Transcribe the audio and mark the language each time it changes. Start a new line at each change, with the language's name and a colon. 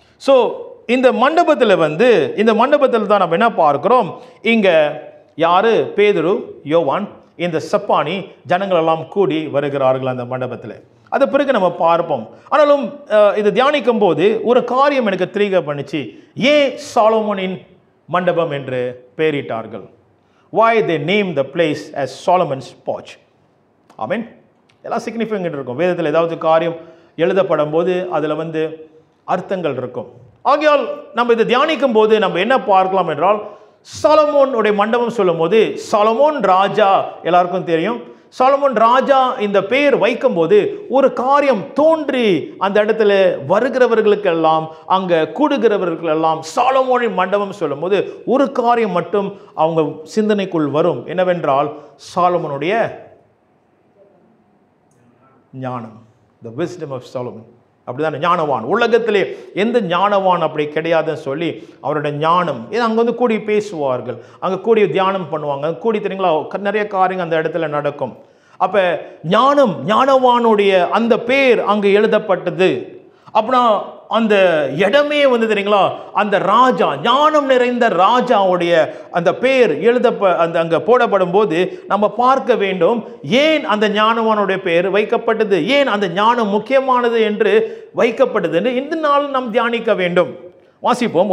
Tamil: So இந்த மண்டபத்தில் தான் நம்ம என்ன பார்க்கிறோம், இங்கே யாரு? பேதுரு, யோவான், இந்த சப்பானி ஜனங்கள் எல்லாம் கூடி வருகிறார்கள் அந்த மண்டபத்தில். அது பிறகு நம்ம பார்ப்போம். ஆனாலும் இது தியானிக்கும் போது ஒரு காரியம் எனக்கு திரிக பண்ணிச்சு. ஏன் சாலமோனின் மண்டபம் என்று பெயரிட்டார்கள்?
English: Why they named the place as Solomon's porch?
Tamil: ஆமென். எல்லாம் சிக்னிஃபிகன்ட் இருக்கும். வேதத்தில் ஏதாவது காரியம் எழுதப்படும் போது அதில் அர்த்தங்கள் இருக்கும். ஆகையால் நம்ம இதை தியானிக்கும் போது நம்ம என்ன பார்க்கலாம் என்றால், சாலமோனுடைய மண்டபம் சொல்லும் போது சாலமோன் ராஜா எல்லாருக்கும் தெரியும். சாலமோன் ராஜா இந்த பெயர் வைக்கும் போது ஒரு காரியம் தோன்றி அந்த இடத்துல வருகிறவர்களுக்கெல்லாம், அங்கே கூடுகிறவர்களுக்கெல்லாம் சாலமோனின் மண்டபம் சொல்லும் போது ஒரு காரியம் மட்டும் அவங்க சிந்தனைக்குள் வரும். என்னவென்றால் சாலமோனுடைய ஞானம்,
English: the wisdom of Solomon.
Tamil: அப்படிதான் ஞானவான். உலகத்திலே எந்த ஞானவான் அப்படி கிடையாதுன்னு சொல்லி அவருடைய ஞானம். ஏன்னா அங்கே கூடி பேசுவார்கள், அங்கே கூடி தியானம் பண்ணுவாங்க, கூடி தெரியுங்களா நிறைய காரியங்கள் அந்த இடத்துல நடக்கும். அப்போ ஞானவானுடைய அந்த பேர் அங்கே எழுதப்பட்டது. அப்படின்னா அந்த இடமே தெரியுங்களா, அந்த ராஜா, ஞானம் நிறைந்த ராஜாவுடைய அந்த பேர் அங்கே போடப்படும் போது நம்ம பார்க்க வேண்டும், ஏன் அந்த ஞானவானுடைய பேர் வைக்கப்பட்டது, ஏன் அந்த ஞானம் முக்கியமானது என்று வைக்கப்பட்டது என்று இந்த நாள் நாம் தியானிக்க வேண்டும். வாசிப்போம்.